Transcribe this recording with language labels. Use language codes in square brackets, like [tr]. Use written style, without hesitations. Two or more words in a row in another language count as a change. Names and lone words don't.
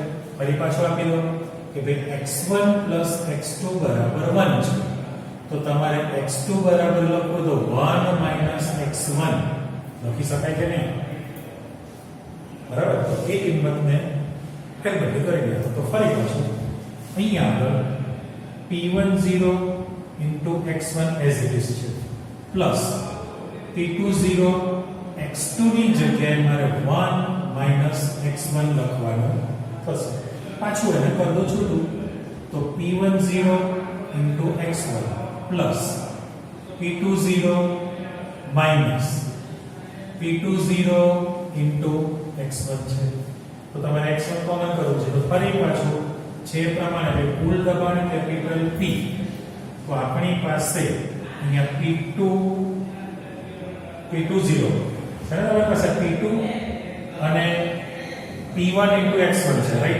[gu] ફરી પાછું આપી દો કે ભાઈ x1 x2 બરાબર 1 છે. તો તમારે x2 બરાબર લખો તો 1 x1 લખી શકાય કે નહીં? બરાબર. તો એ કિંમતને ફેરબદલી કરી દે તો ફરી પાછું અહીંયા આગળ P10 [en] into x1 as it is [gu] છે પ્લસ P20 x2 ની જગ્યાએ મારે 1 minus x1 લખવાનું થશે. પાછું એને કરી દો છોટું તો P10 [en] into x1 plus P20 minus P20 into x1 [gu] છે. તો તમારે x1 કોમન કરવું છે તો ફરી પાછું છે પ્રમાણે કુલ દબાણ કેપિટલ P. તો આપણી પાસે અહીંયા P20 છે ને, તમારી પાસે P2 અને P1 into x1 છે, રાઈટ.